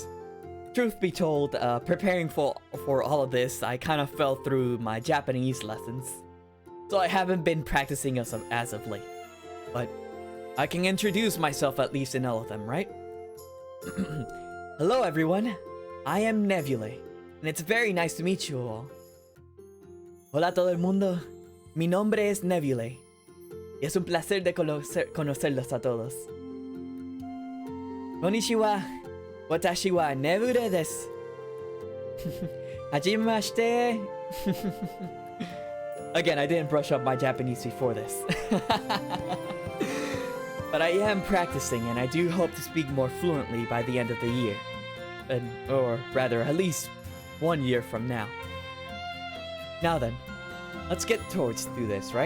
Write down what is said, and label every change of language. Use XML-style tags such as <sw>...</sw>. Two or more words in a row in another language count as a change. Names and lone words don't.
<en>Truth be told, preparing for all of this, I kind of fell through my Japanese lessons. So I haven't been practicing as of late. But I can introduce myself at least in all of them, right? Hello everyone, I am Nevulae, and it's very nice to meet you all.</en> <es>Hola todo el mundo, mi nombre es Nevulae, y es un placer de conocerlos a todos.</es> <ja>こんにちは、私はNevulaeです. はじめまして.</ja> <en>Again, I didn't brush up my Japanese before this. But I am practicing, and I do hope to speak more fluently by the end of the year. Or rather, at least 1 year from now. Now then, let's get towards through this, right?</en>